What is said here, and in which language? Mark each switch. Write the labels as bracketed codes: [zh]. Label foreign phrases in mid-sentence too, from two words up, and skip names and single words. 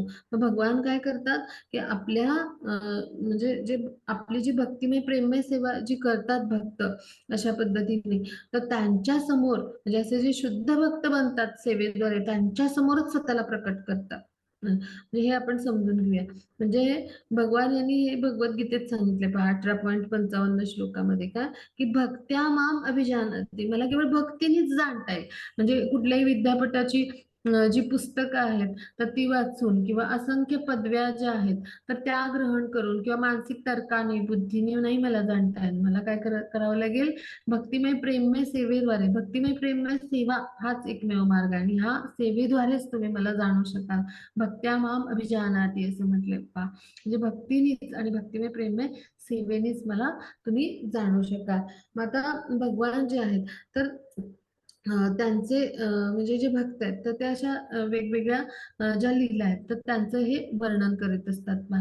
[mr] मग भगवान काय करतात की आपल्या म्हणजे जे आपली जी भक्तिमय प्रेममय सेवा जी करतात भक्त अशा पद्धतीने तर त्यांच्या समोर म्हणजे असे जे शुद्ध भक्त बनतात सेवेद्वारे त्यांच्या समोरच स्वतःला प्रकट करतात. म्हणजे हे आपण समजून घेऊया. म्हणजे भगवान यांनी हे भगवद्गीतेत सांगितले पहा 18.55 श्लोकामध्ये का की [sa] भक्त्या माम अभिजानते [mr] मला केवळ भक्तीनेच जाणता येईल. म्हणजे कुठल्याही विद्यापीठाची जी पुस्तकं आहेत तर ती वाचून किंवा असंख्य पदव्या ज्या आहेत तर त्या ग्रहण करून किंवा मानसिक तर्काने बुद्धीने नाही मला जाणता येईल. मला काय करावं लागेल? भक्तिमय प्रेममय सेवेद्वारे भक्तिमय प्रेममय सेवा हाच एकमेव मार्ग आहे आणि ह्या सेवेद्वारेच तुम्ही मला जाणू शकाल. [sa] भक्त्या माम अभिजानाति [mr] असं म्हटलंय पहा. म्हणजे भक्तीनेच आणि भक्तिमय प्रेममय सेवेनेच मला तुम्ही जाणू शकाल. मग आता भगवान जे आहेत तर त्यांचे म्हणजे जे भक्त आहेत तर त्या अशा वेगवेगळ्या ज्या लीला आहेत तर त्यांचं हे वर्णन करीत असतात पहा.